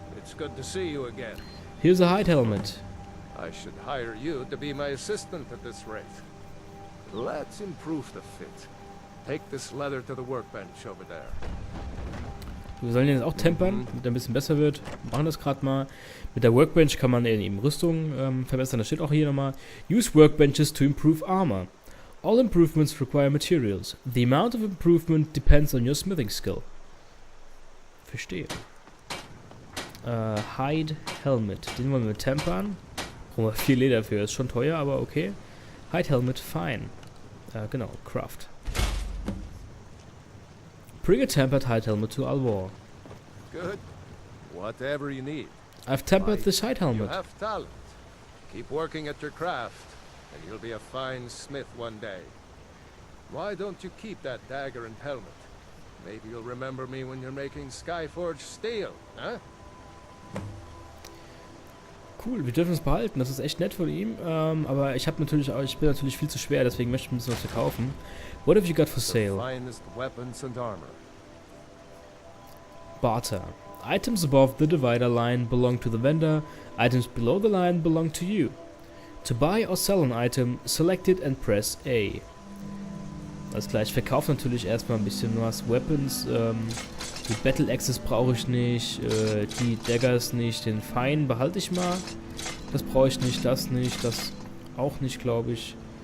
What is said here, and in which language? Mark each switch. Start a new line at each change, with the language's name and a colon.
English: It's good to see you again. Here's a Hide Helmet. I should hire you to be my assistant at this rate. Let's improve the fit. Take this leather to the workbench over there.
German: Wir sollen ihn jetzt auch tempern, damit er ein bisschen besser wird. Wir machen das gerade mal. Mit der Workbench kann man eben Rüstung verbessern. Das steht auch hier nochmal.
English: Use workbenches to improve armor. All improvements require materials. The amount of improvement depends on your smithing skill.
German: Verstehe. Hide Helmet. Den wollen wir tempern. Brauchen wir viel Leder für. Ist schon teuer, aber okay.
English: Hide Helmet, fine.
German: Genau,
English: Craft. Bring a tempered hide helmet to Alvor. Good. Whatever you need. I've tempered this hide You helmet. have talent. Keep working at your craft, and you'll be a fine smith one day. Why don't you keep that dagger and helmet? Maybe you'll remember me when you're making Skyforged steel, huh?
German: Cool, wir dürfen es behalten. Das ist echt nett von ihm. Aber ich bin natürlich viel zu schwer, deswegen möchte ich ein bisschen was verkaufen.
English: What have you got for The sale? finest weapons and armor. Barter. Items above the divider line belong to the vendor. Items below the line belong to you. To buy or sell an item, select it and press A.
German: Alles klar, ich verkaufe natürlich erstmal ein bisschen was. Weapons, die Battle Axes brauche ich nicht, die Daggers nicht, den Fein behalte ich mal. Das brauche ich nicht, das auch nicht, glaube ich.